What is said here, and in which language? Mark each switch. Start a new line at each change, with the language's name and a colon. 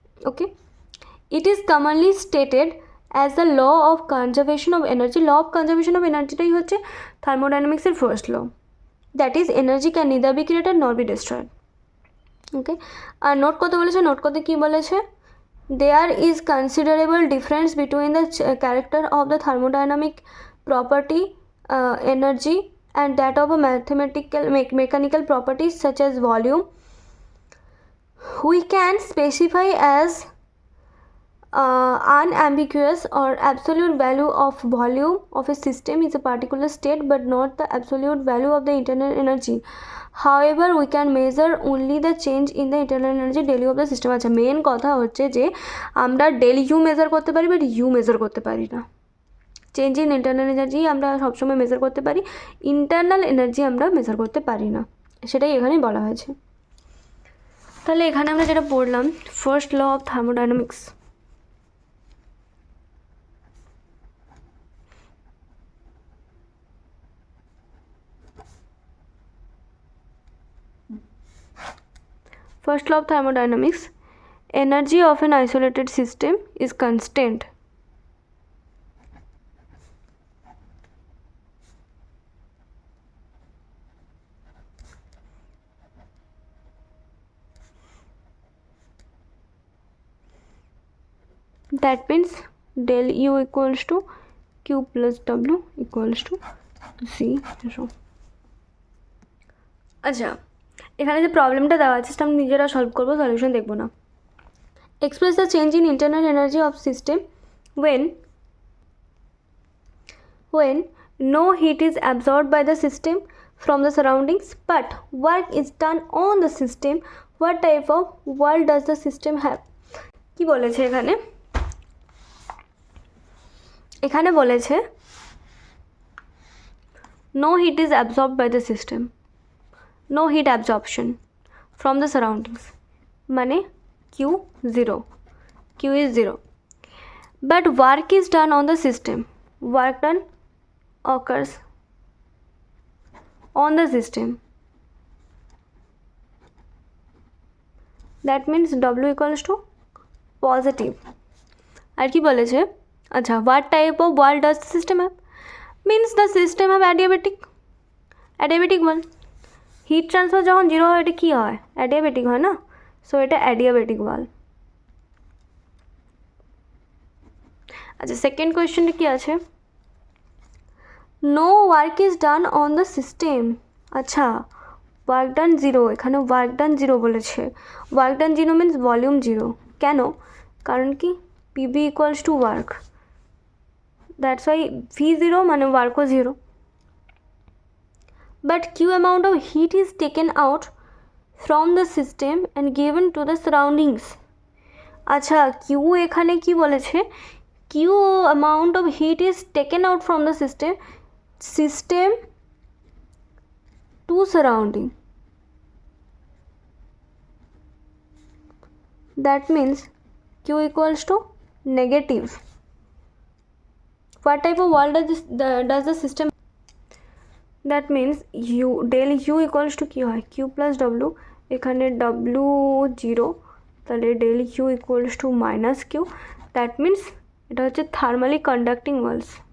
English: Okay, it is commonly stated as the law of conservation of energy.
Bangla: Law of conservation of এনার্জিটাই হচ্ছে থার্মোডাইনামিক্সের first law.
English: That is energy can neither be created nor be destroyed. Okay,
Bangla: আর note করতে বলেছে, note করতে কী বলেছে?
English: There is considerable difference between the character of the thermodynamic property energy and that of a mechanical properties such as volume. We can specify as unambiguous or absolute value of volume of a system is a particular state, but not the absolute value of the internal energy. However, we can measure only the change in the internal energy del U of the system.
Bangla: আচ্ছা, main কথা হচ্ছে যে আমরা del you measure করতে পারি, but you measure করতে পারি না। চেঞ্জ ইন ইন্টারনাল এনার্জি আমরা সবসময় মেজার করতে পারি, ইন্টারনাল এনার্জি আমরা মেজার করতে পারি না, সেটাই এখানে বলা হয়েছে। তাহলে এখানে আমরা যেটা পড়লাম, first law of thermodynamics.
English: First law of thermodynamics, energy of an isolated system is constant. That means del U equals to Q plus W equals to C0.
Bangla: আচ্ছা, এখানে যে প্রবলেমটা দেওয়া আছে সেটা আমি নিজেরা সলভ করবো, সলিউশন দেখবো না।
English: Express the change in internal energy of system when no heat is absorbed by the system from the surroundings but work is done on the system. What type of work does the system have?
Bangla: কি বলেছে এখানে? এখানে বলেছে
English: no heat is absorbed by the system, no heat absorption from the surroundings, মানে Q0, Q is 0, but work is done on the system. Work done occurs on the system. That means W equals to positive.
Bangla: আর কি বলেছে?
English: আচ্ছা, what type of work does the system have? Means the system have adiabatic one.
Bangla: Heat transfer যখন zero হয় এটা কী হয়? Adiabatic হয় না, so এটা অ্যাডিয়াবেটিক ওয়াল। আচ্ছা, সেকেন্ড কোয়েশ্চেনটা কী আছে?
English: No work is done on the system.
Bangla: আচ্ছা, ওয়ার্ক ডান জিরো, এখানে ওয়ার্ক ডান জিরো বলেছে। Work done zero means volume zero. কেন? কারণ কি PB equals to work,
English: that's why
Bangla: V zero মানে ওয়ার্কও zero.
English: But Q amount of heat is taken out from the system and given to the surroundings. আচ্ছা, Q
Bangla: এখানে কি বলেছে?
English: Q amount of heat is taken out from the system to surrounding. That means Q equals to negative. What type of work does the system? That means U del U equals to
Bangla: কি হয়?
English: Q plus W, এখানে W 0, তাহলে del U equals to minus Q. That means
Bangla: এটা হচ্ছে thermally conducting Waals.